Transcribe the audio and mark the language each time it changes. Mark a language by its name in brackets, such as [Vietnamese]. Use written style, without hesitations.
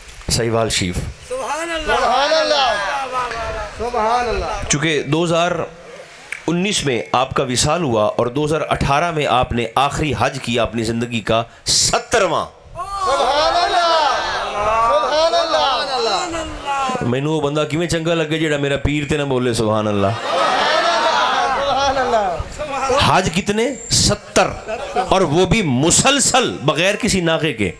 [Urdu] سہیوال شریف. سبحان اللہ, سبحان اللہ. چونکہ 2019 میں آپ کا وصال ہوا اور 2018 میں آپ نے آخری حج کیا اپنی زندگی کا 70واں. سبحان اللہ, سبحان اللہ, [Punjabi] مینوں وہ بندہ کیویں چنگا لگے جڑا میرا پیر تے نہ بولے سبحان اللہ. [Urdu] سبحان اللہ, حج کتنے؟ 70, اور وہ بھی مسلسل بغیر کسی ناغے کے.